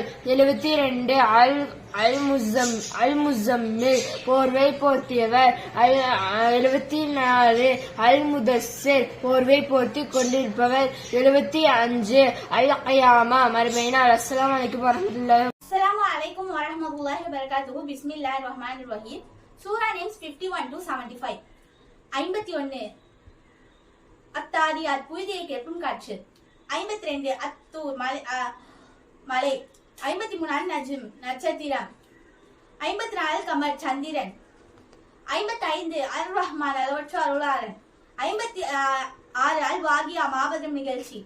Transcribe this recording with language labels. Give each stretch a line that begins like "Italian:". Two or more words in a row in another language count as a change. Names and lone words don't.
Tamil: 72 அல்-முசம்மில் போர்வை போர்த்தியவர். 74 அல்-முதஸ்ஸிர் போர்வை போர்த்தி கொண்டிருப்பவர். 75 அல்-கியாமா மறுமை நாள்.
Arabic: السلام عليكم ورحمة الله. السلام عليكم ورحمة الله وبركاته. بسم الله الرحمن الرحيم.
English: Surah names 51 to 75.
Tamil: 51 அத்தாரியாத் புழுதியை கிளப்பும் காற்று. 52 அத்தூர் மலை. 53 அந்நஜ்ம் நட்சத்திரம். 54 கமர் சந்திரன். 55 அல் ரஹ்மான் அளவற்ற அருளாளன். 56 அல் வாகியா மாபெரும் நிகழ்ச்சி.